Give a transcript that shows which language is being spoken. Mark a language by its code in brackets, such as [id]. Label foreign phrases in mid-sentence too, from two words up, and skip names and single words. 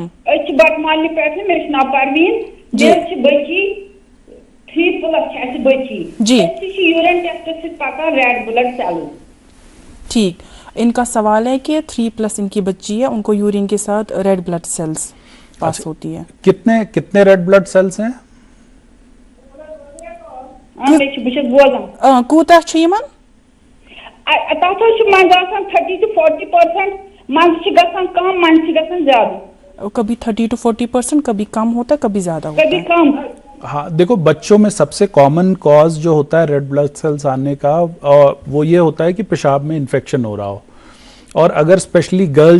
[ks] बटमाली पे मे नाव परवीन, बची 3+ बची [hi] जी, [en] urine test [hi] से पता [en] red blood cell. [hi] ठीक, इनका सवाल है कि 3+ इनकी बच्ची है, उनको यूरिन के साथ [en] red blood cells [hi] पास होती है। कितने कितने [en] red blood cells [hi] हैं? [ks] कूता छ यमन [hi] 30 to 40%, कम, मन ज्यादा। कभी 30 to 40%, कभी कम होता है, कभी ज्यादा होता है, कभी कम। हाँ, देखो बच्चों में सबसे [en] common cause [hi] जो होता है [en] red blood cells [hi] आने का, वो ये होता है कि पेशाब में इन्फेक्शन हो रहा हो, और अगर [en] specially girl